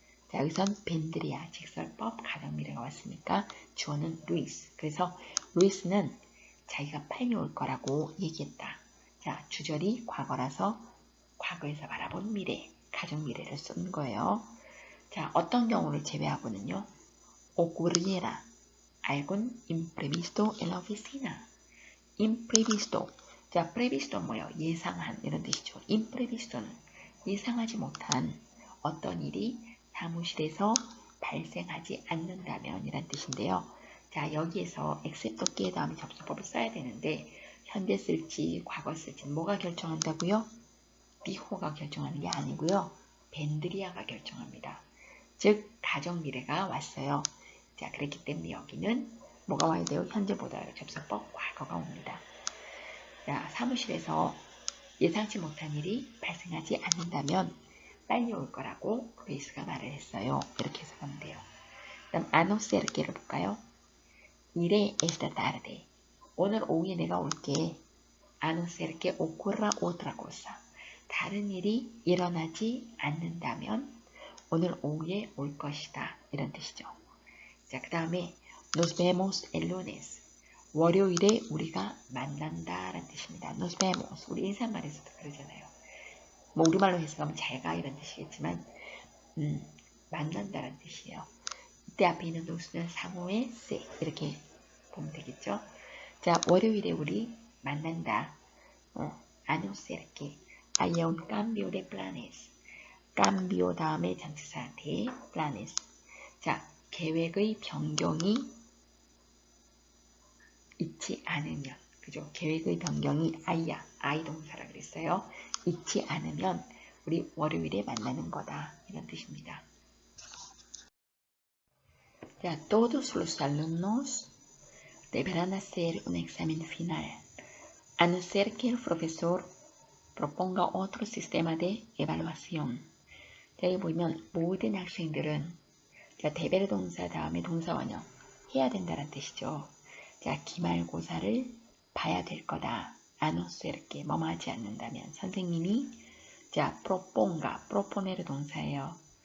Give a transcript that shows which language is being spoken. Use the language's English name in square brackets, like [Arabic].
[Korean] 자, 여기선 벤드리아, 직설법, 가정미래가 왔으니까 주어는 루이스. 그래서 루이스는 자기가 빨리 올 거라고 얘기했다. 자, 주절이 과거라서 과거에서 바라본 미래, 가정미래를 쓴 거예요. 자, 어떤 경우를 제외하고는요. [Spanish] ocurriera algún imprevisto en la oficina. imprevisto. [Korean] 자, previsto 뭐예요? 예상한 이런 뜻이죠. imprevisto는 예상하지 못한 어떤 일이 사무실에서 발생하지 않는다면 이란 뜻인데요. 자, 여기에서 [Spanish] excepto que [Korean] 다음에 접속법을 써야 되는데 현재 쓸지 과거 쓸지 뭐가 결정한다고요? dijo가 결정하는 게 아니고요. 벤드리아가 결정합니다. 즉 가정미래가 왔어요. 자, 그렇기 때문에 여기는 뭐가 와야 돼요? 현재보다 접속법 과거가 옵니다. 자, 사무실에서 예상치 못한 일이 발생하지 않는다면 빨리 올 거라고 루이스가 말을 했어요. 이렇게 해석하면 돼요. 그다음 [Spanish] a no ser que [Korean] 를 볼까요? [Spanish] iré esta tarde. [Korean] 오늘 오후에 내가 올게. [Spanish] a no ser que ocurra otra cosa. [Korean] 다른 일이 일어나지 않는다면 오늘 오후에 올 것이다. 이런 뜻이죠. 자, 그 다음에 [Spanish] nos vemos el lunes. [Korean] 월요일에 우리가 만난다 라는 뜻입니다. [Spanish] nos vemos. [Korean] 우리 인사말에서도 그러잖아요. 뭐 우리말로 해석하면 잘가 이런 뜻이겠지만 만난다라는 뜻이에요. 이때 앞에 있는 노수는 상호의 se 이렇게 보면 되겠죠. 자, 월요일에 우리 만난다. [Spanish] a no ser que haya un cambio de planes. [Korean] cambio 다음에 장치사 de planes. 자, 계획의 변경이 있지 않으면, 그죠? 계획의 변경이 I 동사라 그랬어요. 있지 않으면 우리 월요일에 만나는 거다. 이런 뜻입니다. [Spanish] 자, todos los alumnos deberán hacer un examen final, a no ser que el profesor proponga otro sistema de evaluación. [Korean] 자, 여기 보면 모든 학생들은 자, 대베르 동사 다음에 동사 원형 해야 된다는 뜻이죠. 자, 기말고사를 봐야 될 거다. [Spanish] a no ser que [Korean] 뭐뭐 하지 않는다면 선생님이 자, proponer 동사예요.